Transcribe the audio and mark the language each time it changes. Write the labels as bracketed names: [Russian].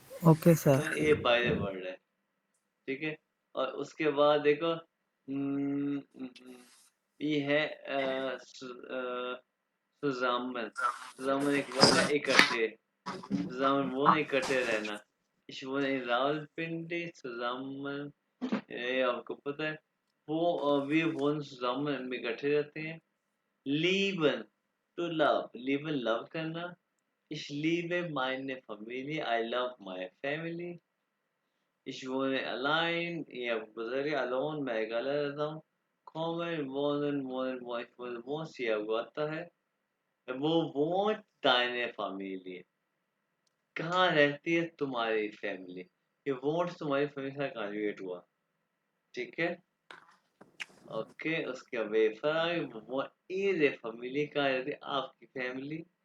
[Hindi] Okay sir. ये by the word है, ठीक है। और उसके बाद देखो ये है सुजामन। सुजामन एक वर्ड है, इकट्ठे। [German] zusammen wohnen, [Hindi] इकट्ठे रहना। [German] Ich wohne in Rawalpindi, zusammen, [Hindi] ये आपको पता है। [German] wir wohnen zusammen [Hindi] में इकट्ठे रहते हैं। [German] Lieben, [English] to love, [German] lieben love करना। Ich liebe meine Familie, [English] I love my family। [German] Ich wohne allein, [Hindi] ये आपको पता है, alone मैं अकेला रहता हूँ। [German] Kommen, wohnen, wohnen, ich wohne, wohnen, [Hindi] ये आपको आता है। वो [German] wohnt deine Familie, [Hindi] कहाँ रहती है तुम्हारी फैमिली। ये वोट तुम्हारी फैमिली से कॉन्जुगेट हुआ, ठीक है। ओके, उसके बाद वेफर आ गई, वो इज ए फैमिली, कहाँ रहती है आपकी फैमिली।